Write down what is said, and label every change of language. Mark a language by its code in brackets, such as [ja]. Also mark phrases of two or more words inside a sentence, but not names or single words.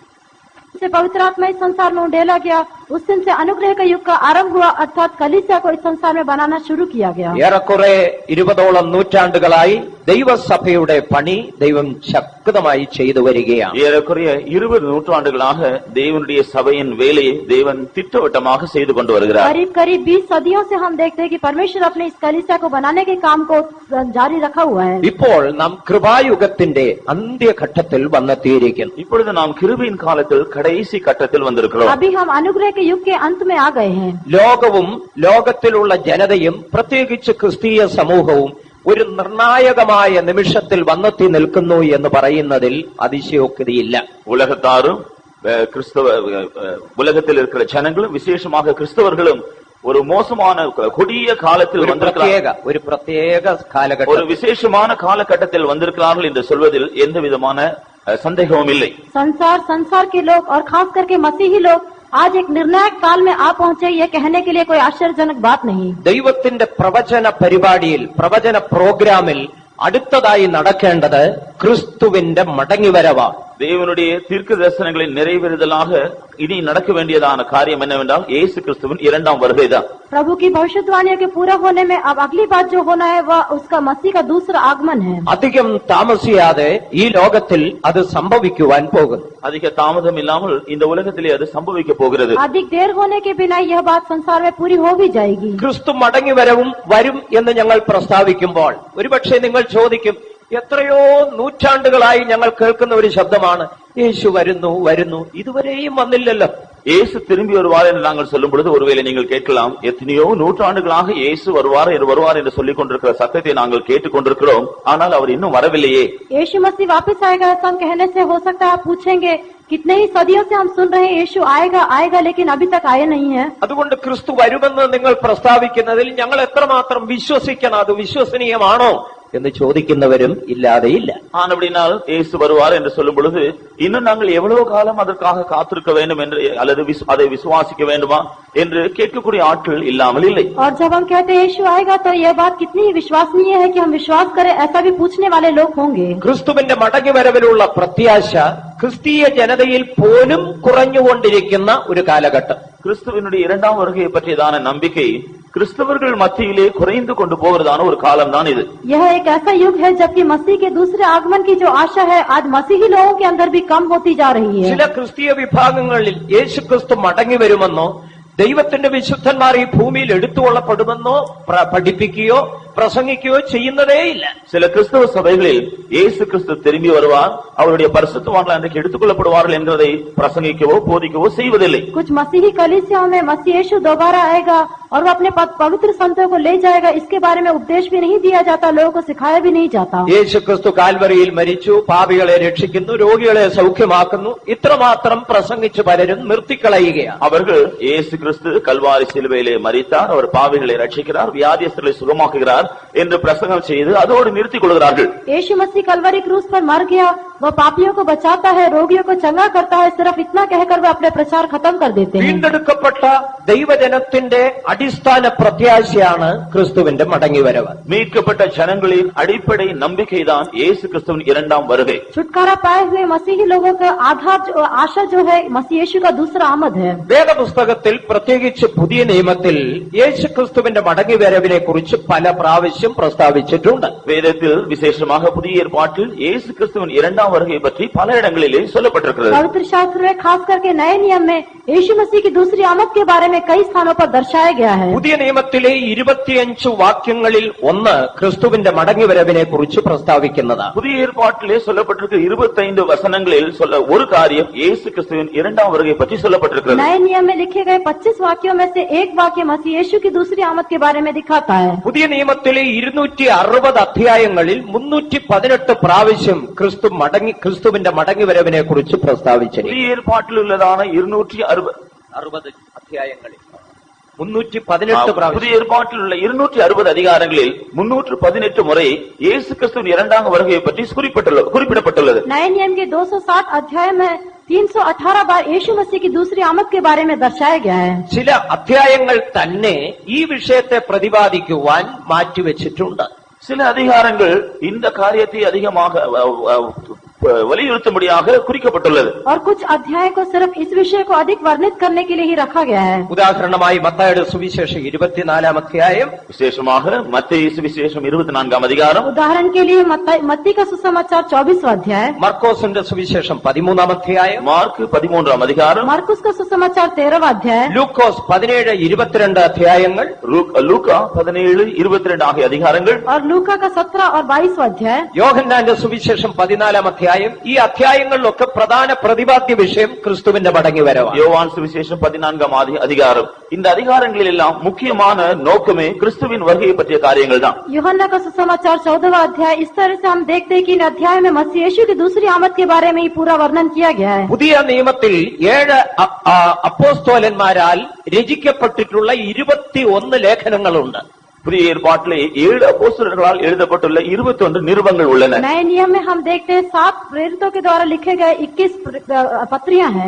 [hi] से पवित्र आत्मा इस संसार में उंडेला गया, उस दिन से अनुग्रह का युग का आरंभ हुआ, अर्थात कलीसिया को इस संसार में बनाना शुरू किया गया. [ml] ഏറെക്കുറെ 20ഓളം നൂറ്റാണ്ടുകളായി ദൈവസഭയുടെ പണി ദൈവം ശക്തമായി ചെയ്തു വരികയാണ്. [ta] ஏறக்குறைய 20 நூற்றாண்டுகளாக தேவனுடைய சபையின் வேலையை தேவன் திட்டவட்டமாக செய்து கொண்டு வருகிறார். [hi] करीब करीब 20 सदियों से हम देखते हैं कि परमेश्वर अपने इस कलीसिया को बनाने के काम को जारी रखा हुआ है. [ml] ഇപ്പോൾ നാം കൃപായുഗത്തിന്റെ അന്ത്യഘട്ടത്തിൽ വന്നെത്തിയിരിക്കുന്നു. [ta] இப்பொழுது நாம் கிருபையின் காலத்தில் கடைசி கட்டத்தில் வந்திருக்கிறோம். [hi] अभी हम अनुग्रह के युग के अंत में आ गए हैं. [ml] ലോകവും ലോകത്തിലുള്ള ജനതയും പ്രത്യേകിച്ച് ക്രിസ്തീയ സമൂഹവും ഒരു നിർണായകമായ നിമിഷത്തിൽ വന്നെത്തി നിൽക്കുന്നു എന്ന് പറയുന്നതിൽ അതിശയോക്തിയില്ല. [ta] உலகத்தாரும் உலகத்தில் இருக்கிற ஜனங்களும் விசேஷமாக கிறிஸ்தவர்களும் ஒரு மோசமான கொடிய காலத்தில் ஒரு பிரத்யேக காலகட்டம், ஒரு விசேஷமான காலகட்டத்தில் வந்திருக்கிறார்கள் என்று சொல்வதில் எந்த விதமான संदेहവും இல்லை. [hi] संसार के लोग और खास करके मसीही लोग आज एक निर्णायक काल में आ पहुंचे, ये कहने के लिए कोई आश्चर्यजनक बात नहीं. [ml] ദൈവത്തിന്റെ പ്രവചന പരിപാടിയിൽ, പ്രവചന പ്രോഗ്രാമിൽ അടുത്തതായി നടക്കേണ്ടത് ക്രിസ്തുവിന്റെ മടങ്ങിവരവാണ്. [ta] தேவனுடைய தீர்க்க தரிசனங்களை நிறைவேறுதலாக இனி நடக்க வேண்டியதான காரியம் என்னவென்றால் இயேசு கிறிஸ்துவின் இரண்டாம் வருகைதான். [hi] प्रभु की भविष्यवाणियों के पूरा होने में अब अगली बात जो होना है वह उसका मसीह का दूसरा आगमन है. [ml] അധികം താമസിയാതെ ഈ ലോകത്തിൽ അത് സംഭവിക്കുവാൻ പോകുന്നു. [ta] அதிக தாமதம் இல்லாமல் இந்த உலகத்திலே அது சம்பவிக்க போகிறது. [hi] अधिक देर होने के बिना यह बात संसार में पूरी हो भी जाएगी. [ml] ക്രിസ്തു മടങ്ങിവരവും വരും എന്ന് ഞങ്ങൾ പ്രസ്താവിക്കുമ്പോൾ ഒരുപക്ഷെ നിങ്ങൾ ചോദിക്കും, എത്രയോ നൂറ്റാണ്ടുകളായി ഞങ്ങൾ കേൾക്കുന്ന ഒരു ശബ്ദമാണ് യേശു വരുന്നു വരുന്നു, ഇതുവരെയും വന്നില്ലല്ലോ. [ta] இயேசு திரும்பி வருவார் என்று நாங்கள் சொல்லும் பொழுது ஒருவேளை நீங்கள் கேட்கலாம், எத்தனையோ நூற்றாண்டுகளாக இயேசு வருவார் என்று சொல்லிக் கொண்டிருக்கிற சத்தத்தை நாங்கள் கேட்டுக் கொண்டிருக்கிறோம், ஆனால் அவர் இன்னும் வரவில்லையே. [hi] यीशु मसीह वापस आएगा ऐसा कहने से हो सकता है आप पूछेंगे, कितने ही सदियों से हम सुन रहे हैं यीशु आएगा लेकिन अभी तक आया नहीं है. [ml] അതുകൊണ്ട് ക്രിസ്തു വരുമെന്ന് നിങ്ങൾ പ്രസ്താവിക്കുന്നതിൽ ഞങ്ങൾ എത്രമാത്രം വിശ്വസിക്കണം, അത് വിശ്വസനീയമാണോ എന്ന് ചോദിക്കുന്നവരും ഇല്ലാതെയില്ല. [ta] ஆனபடினால் இயேசு வருவார் என்று சொல்லும் பொழுது இன்னும் நாங்கள் எவ்வளவு காலம் அதற்காக காத்திருக்க வேண்டும் என்று அல்லது அதை விசுவாசிக்க வேண்டுமா என்று கேட்கக்கூடிய ஆட்கள் இல்லாமல் இல்லை. [hi] और जब हम कहते हैं यीशु आएगा तो यह बात कितनी विश्वसनीय है कि हम विश्वास करें, ऐसा भी पूछने वाले लोग होंगे. [ml] ക്രിസ്തുവിന്റെ മടങ്ങിവരവിലുള്ള പ്രത്യാശ ക്രിസ്തീയ ജനതയിൽ പോലും കുറഞ്ഞുകൊണ്ടിരിക്കുന്ന ഒരു കാലഘട്ടം. [ta] கிறிஸ்துவினுடைய இரண்டாம் வருகையை பற்றியதான நம்பிக்கை கிறிஸ்தவர்கள் மத்தியிலே குறைந்து கொண்டு போகிறதான ஒரு காலம் தான் இது. [hi] यह एक ऐसा युग है जबकि मसीह के दूसरे आगमन की जो आशा है आज मसीही लोगों के अंदर भी कम होती जा रही है. [ml] ചില ക്രിസ്തീയ വിഭാഗങ്ങളിൽ യേശു ക്രിസ്തു മടങ്ങി വരുമെന്നോ ദൈവത്തിന്റെ വിശുദ്ധന്മാർ ഈ ഭൂമിയിൽ എടുത്തുകൊള്ളപ്പെടുമെന്നോ പഠിപ്പിക്കുകയോ பிரசங்கிக்கோ செய்யுന്നதே இல்ல. [ta] சில கிறிஸ்தவ சபைகளில் இயேசு கிறிஸ்து திரும்பி வருவார், அவருடைய பரிசுத்தவான்கள் அன்றைக்கு எடுத்துக்கொள்ளப்படுவார்கள் என்பதை பிரசங்கிக்கவோ போதிக்கவோ செய்வதில்லை. [hi] कुछ मसीही कलीसियाओं में मसीह यीशु दोबारा आएगा और वो अपने पवित्र संतों को ले जाएगा, इसके बारे में उपदेश भी नहीं दिया जाता, लोगों को सिखाया भी नहीं जाता. [ml] യേശു ക്രിസ്തു കാൽവരിയിൽ മരിച്ചു, പാപികളെ രക്ഷിക്കുന്നു, രോഗികളെ സൗഖ്യമാക്കുന്നു, ഇത്രമാത്രം പ്രസംഗിച്ച് പലരും നിർത്തിക്കളയുകയാണ്. [ta] அவர்கள் இயேசு கிறிஸ்து கல்வாரி சிலுவையிலே மரித்தார், அவர் பாவிகளை ரட்சிக்கிறார், வியாதியஸ்தர்களை சுகமாக்குகிறார் என்று பிரசங்கம் செய்து அதோடு நிறுத்திக் கொள்கிறார்கள். [hi] यीशु मसीह कलवरी क्रूस पर मर गया, वह पापियों को बचाता है, रोगियों को चंगा करता है, सिर्फ इतना कहकर वह अपने प्रचार खत्म कर देते हैं. [ml] വീണ്ടെടുക്കപ്പെട്ട ദൈവജനത്തിന്റെ അടിസ്ഥാന പ്രത്യാശയാണ് ക്രിസ്തുവിന്റെ മടങ്ങിവരവ്. [ta] மீட்கப்பட்ட ஜனங்களின் அடிப்படை நம்பிக்கைதான் இயேசு கிறிஸ்துவின் இரண்டாம் வருகை. [hi] छुटकारा पाए हुए मसीही लोगों का आधार आशा जो है मसीह यीशु का दूसरा आमद है. [ml] വേദപുസ്തകത്തിൽ പ്രത്യേകിച്ച് പുതിയ നിയമത്തിൽ യേശു ക്രിസ്തുവിന്റെ മടങ്ങിവരവിനെ കുറിച്ച് പല പ്രാവശ്യം പ്രസ്താവിച്ചിട്ടുണ്ട്. [ta] வேதத்தில் விசேஷமாக புதிய ஏற்பாட்டில் இயேசு கிறிஸ்துவின் இரண்டாம் வருகை பற்றி பல இடங்களிலே சொல்லப்பட்டிருக்கிறது. [hi] पवित्र शास्त्र में खास करके नए नियम में यीशु मसीह की दूसरी आमद के बारे में कई स्थानों पर दर्शाया गया है. [ml] പുതിയ നിയമത്തിലെ 25 വാക്യങ്ങളിൽ ഒന്ന് ക്രിസ്തുവിന്റെ മടങ്ങിവരവിനെ കുറിച്ച് പ്രസ്താവിക്കുന്നതാണ്. [ta] புதிய ஏற்பாட்டிலே சொல்லப்பட்டிருக்கிற 25 வசனங்களில் சொல்ல ஒரு காரியம் இயேசு கிறிஸ்துவின் இரண்டாம் வருகை பற்றி சொல்லப்பட்டிருக்கிறது. [hi] नए नियम में लिखे गए 25 वाक्यों में से एक वाक्य मसीह यीशु की दूसरी आमद के बारे में दिखाता है. [ml] പുതിയ നിയമത്തിലെ 260 അധ്യായങ്ങളിൽ 318 പ്രാവശ്യം ക്രിസ്തുവിന്റെ മടങ്ങിവരവിനെ കുറിച്ച് പ്രസ്താവിച്ചിരിക്കുന്നു. [ta] புதிய ஏற்பாட்டில் உள்ளதான 260 [ml] അധ്യായങ്ങളിൽ 318 പ്രാവശ്യം. [ta] புதிய ஏற்பாட்டில் உள்ள 260 அதிகாரங்களில் 318 முறை இயேசு கிறிஸ்துவின் இரண்டாம் வருகையை பற்றி குறிப்பிடப்பட்டுள்ளது. [hi] नए नियम के 260 अध्याय में 318 बार यीशु मसीह की दूसरी आमद के बारे में दर्शाया गया है। [ml] ചില അധ്യായങ്ങൾ തന്നെ ഈ വിഷയത്തെ പ്രതിപാദിക്കുവാൻ മാറ്റിവെച്ചിട്ടുണ്ട്. [ta] சில அதிகாரங்கள் இந்த காரியத்தை அதிகமாக வலியுறுத்தும்படியாக குறிக்கப்பட்டுள்ளது. [hi] और कुछ अध्याय को सिर्फ इस विषय को अधिक वर्णित करने के लिए ही रखा गया है. [ml] ഉദാഹരണമായി മത്തായിയുടെ സുവിശേഷം 24-ാം അധ്യായം, [ta] விசேஷமாக மத்தேயு சுவிசேஷம் 24-ാം அதிகாரம், [hi] उदाहरण के लिए मत्ती का सुसमाचार 24वां अध्याय, [ml] മർക്കോസിന്റെ സുവിശേഷം 13-ാം അധ്യായം, [ta] மார்க் 13-ാം அதிகாரம், [hi] मार्कुस का सुसमाचार 13वां अध्याय, [ml] ലൂക്കോസ് 17-22 അധ്യായങ്ങൾ, [ta] லூக்கா 17-22 ஆகிய அதிகாரங்கள், [hi] और लूका का 17 और 22वां अध्याय, [ml] യോഹന്നാന്റെ സുവിശേഷം 14-ാം അധ്യായം. ഈ അധ്യായങ്ങളിലൊക്കെ പ്രധാന പ്രതിപാദ്യ വിഷയം ക്രിസ്തുവിന്റെ മടങ്ങിവരവാണ്. [ta] யோவான் சுவிசேஷம் 14-ாம் அதிகாரம். இந்த அதிகாரங்களில் எல்லாம் முக்கியமான நோக்கமே கிறிஸ்துவின் வருகையை பற்றிய காரியங்கள் தான். [hi] यूहन्ना का सुसमाचार 14वां अध्याय. इस तरह से हम देखते हैं कि इन अध्याय में मसीह यीशु की दूसरी आमद के बारे में ही पूरा वर्णन किया गया है. [ml] പുതിയ നിയമത്തിൽ 7 അപ്പോസ്തലന്മാരാൽ രചിക്കപ്പെട്ടിട്ടുള്ള 21 ലേഖനങ്ങളുണ്ട്. [ta] புதிய ஏற்பாட்டிலே 7 அப்போஸ்தலர்களால் எழுதப்பட்டுள்ள 21 நிருபங்கள் உள்ளன. [hi] नए नियम में हम देखते हैं 7 प्रेरितों के द्वारा लिखे गए 21 पत्रियां हैं.